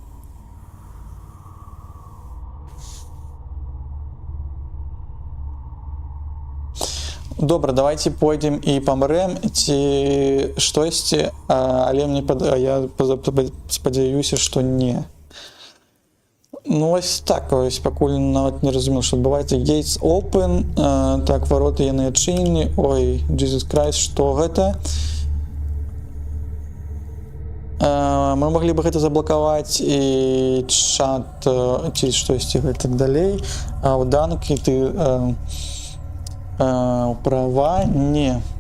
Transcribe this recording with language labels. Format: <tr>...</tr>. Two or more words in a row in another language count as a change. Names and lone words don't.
<be>Добра, давайте пойдзем і памрэм ці штосьці, але я спадзяюся, што не. Ну ось так, ось пакуль нават не разумеў, што адбываецца.</be> <en>Gates open,</en> <be>так, вароты яны адчынены. Ой,</be> <en>Jesus Christ,</en> <be>што гэта? Мы маглі бы гэта заблакаваць і чат ці штосьці гэтак далей. А ў данкі ты права не.</be>